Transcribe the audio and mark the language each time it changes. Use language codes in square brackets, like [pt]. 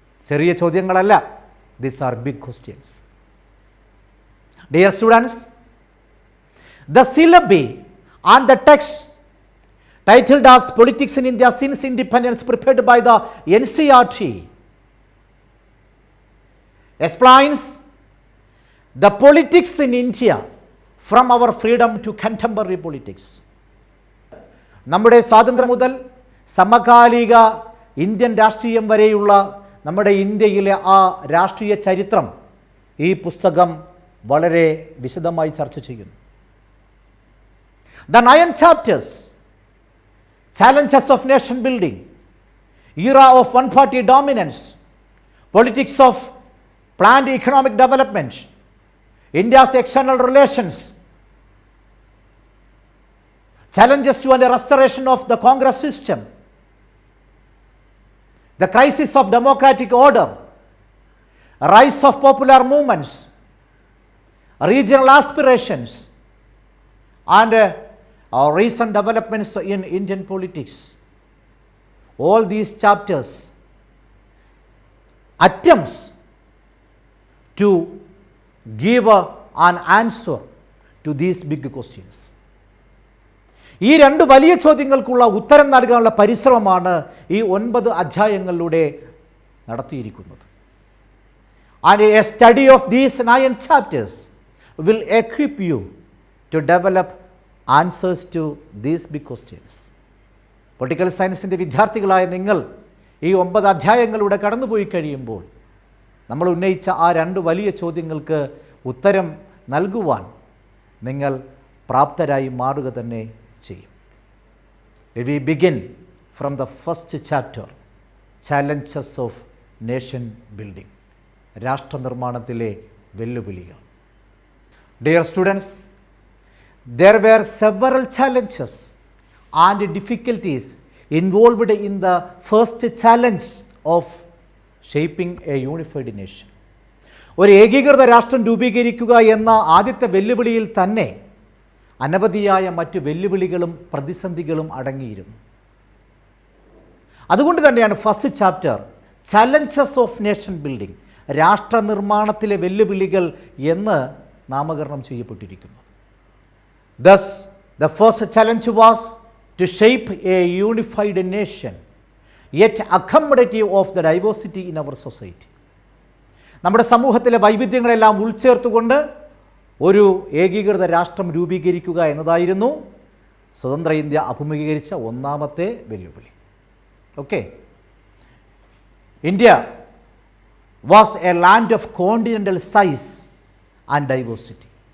[ml] ചെറിയ ചോദ്യങ്ങളല്ല, [en] These are big questions. Dear students, the syllabi and the text titled as politics in India since independence prepared by the NCERT explains the politics in India from our freedom to contemporary politics. [ml] നമ്മുടെ സ്വാതന്ത്ര്യം മുതൽ സമകാലിക Indian രാഷ്ട്രീയം വരെയുള്ള നമ്മുടെ ഇന്ത്യയിലെ ആ രാഷ്ട്രീയ ചരിത്രം ഈ പുസ്തകം വളരെ വിശദമായി ചർച്ച ചെയ്യുന്നു. [en] The 9 chapters: challenges of nation building, era of one party dominance, politics of planned economic development, India's external relations, challenges to the restoration of the Congress system, the crisis of democratic order, rise of popular movements, regional aspirations, and recent developments in Indian politics. All these chapters attempts to give an answer to these big questions. [ml] ഈ രണ്ട് വലിയ ചോദ്യങ്ങൾക്കുള്ള ഉത്തരം നൽകാനുള്ള പരിശ്രമമാണ് ഈ 9 അധ്യായങ്ങളിലൂടെ നടത്തിയിരിക്കുന്നത്. [en] And a study of these 9 chapters will equip you to develop answers to these big questions. [ml] Political സയൻസിൻ്റെ വിദ്യാർത്ഥികളായ നിങ്ങൾ ഈ 9 അധ്യായങ്ങളിലൂടെ കടന്നുപോയി കഴിയുമ്പോൾ നമ്മൾ ഉന്നയിച്ച ആ 2 വലിയ ചോദ്യങ്ങൾക്ക് ഉത്തരം നൽകുവാൻ നിങ്ങൾ പ്രാപ്തരായി മാറുക തന്നെ ചെയ്യും. [en] We begin from the first chapter, challenges of nation building. [ml] രാഷ്ട്രനിർമ്മാണത്തിലെ വെല്ലുവിളികൾ. [en] Dear students, there were several challenges and difficulties involved in the first challenge of shaping a unified nation. [ml] ഒരു ഏകീകൃത രാഷ്ട്രം രൂപീകരിക്കുക എന്ന ആദ്യത്തെ വെല്ലുവിളിയിൽ തന്നെ അനവധിയായ മറ്റ് വെല്ലുവിളികളും പ്രതിസന്ധികളും അടങ്ങിയിരുന്നു. അതുകൊണ്ട് തന്നെയാണ് [en] first chapter challenges of nation building, [ml] രാഷ്ട്രനിർമ്മാണത്തിലെ വെല്ലുവിളികൾ എന്ന് നാമകരണം ചെയ്യപ്പെട്ടിരിക്കുന്നത്. [en] Thus, the first challenge was to shape a unified nation, yet accommodative of the diversity in our society. [ml] നമ്മുടെ സമൂഹത്തിലെ വൈവിധ്യങ്ങളെല്ലാം ഉൾച്ചേർത്തുകൊണ്ട് ഒരു ഏകീകൃത രാഷ്ട്രം രൂപീകരിക്കുക എന്നതായിരുന്നു സ്വതന്ത്ര ഇന്ത്യ അഭിമുഖീകരിച്ച ഒന്നാമത്തെ വെല്ലുവിളി. [en] Okay, India was a land of continental size and diversity.